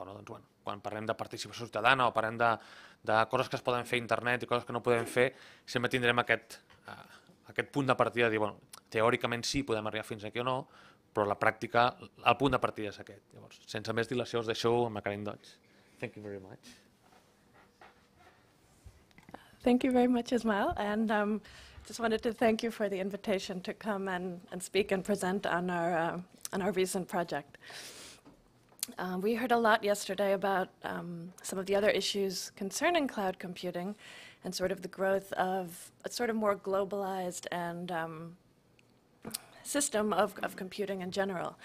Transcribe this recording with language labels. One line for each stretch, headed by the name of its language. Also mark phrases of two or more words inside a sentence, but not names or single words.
Catalan: Quan parlem de participació ciutadana o parlem de coses que es poden fer a internet i coses que no podem fer, sempre tindrem aquest punt de partida de dir, teòricament sí, podem arribar fins aquí o no, però a la pràctica el punt de partida és aquest. Llavors, sense més dilació, us deixo amb la Karin Deutsch.
English: Thank you very much. Thank you very much, Ismail, and just wanted to thank you for the invitation to come and speak and present on our recent project. We heard a lot yesterday about some of the other issues concerning cloud computing and sort of the growth of a sort of more globalized and system of computing in general.